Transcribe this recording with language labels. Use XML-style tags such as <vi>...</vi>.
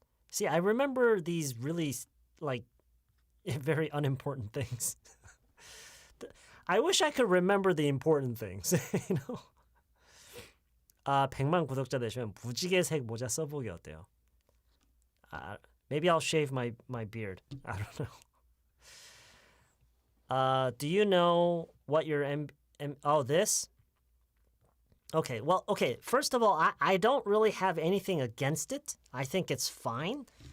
<en>See, I remember these really very unimportant things. I wish I could remember the important things.</en> <ko>100만 구독자 되시면 무지개색 모자 써보기 어때요?</ko> <en>Maybe I'll shave my beard. I don't know. Do you know what your this? Okay, well, okay. First of all, I don't really have anything against it. I think it's fine.</en>